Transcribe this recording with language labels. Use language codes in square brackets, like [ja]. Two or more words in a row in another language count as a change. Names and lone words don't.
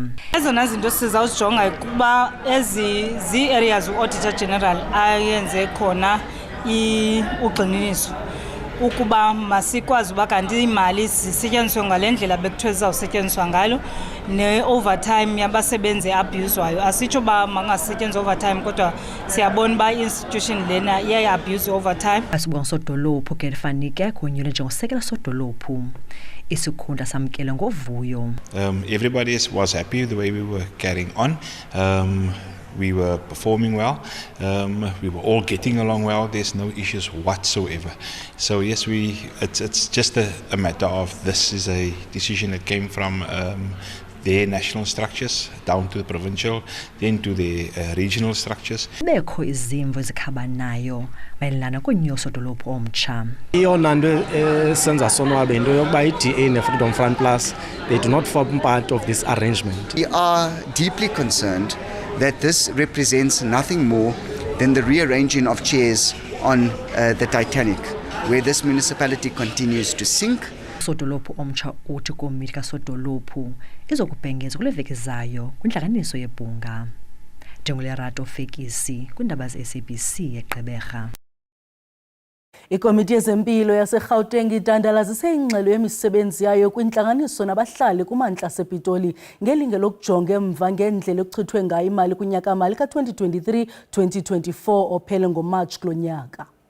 [xh] Ezona zinto sizawujonga kuba ezi areas uAuditor General ayenze khona ugxininiso ukuba masikwazi uba kanti imali zisetyenziswe ngalendlela bekuthiwe zizawusetyenziswa ngalo, ne-overtime yabasebenzi abuswayo. Asitsho uba mangasetyenziswa overtime kodwa siyabona uba i-institution lena iyayi- [en] abuse overtime. [xh] Asibonga sodolophu ke lifanike kunyulwe njengosekela sodolophu. Isikhundla samkele ngovuyo. [en] Everybody was happy the way we were carrying on. We were performing well. We were all getting along well. There's no issues whatsoever. So yes, it's just a matter of this is a decision that came from their national structures down to the provincial, then to the regional structures. [xh] Bekho izimvo ezikhabanayo mayelana konyoso dolophu omtsha. Iyona nto esenza sonwabe into yokuba iDA neFreedom Front Plus [en] they do not form part of this arrangement. We are deeply concerned that this represents nothing more than the rearranging of chairs on the Titanic, where this municipality continues to sink. [xh] Sodolophu omtsha uthi komiti kasodolophu izokubhengeza kule veki zayo kwintlanganiso yebhunga. Njengolerato Fekisi kwindaba zeSABC eGqeberha. Ikomiti yezempilo yaseGauteng idandalazise ingxelo yemisebenzi yayo kwintlanganiso nabahlali kumantla sePitoli ngelinge lokujonga emva ngendlela ekuchithwe ngayo imali kunyaka-mali ka-2023-2024 ophele ngoMarch kulo nyaka.